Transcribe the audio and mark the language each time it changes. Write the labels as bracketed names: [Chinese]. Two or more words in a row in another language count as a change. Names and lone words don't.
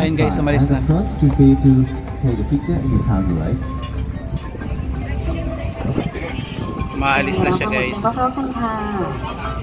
[Filipino] Ayun guys, by. umalis [English] And [Filipino] na. [English] first, prepare to take a picture in the town, right? [Filipino] Maalis na siya guys. [Thai] ขอบคุณค่ะ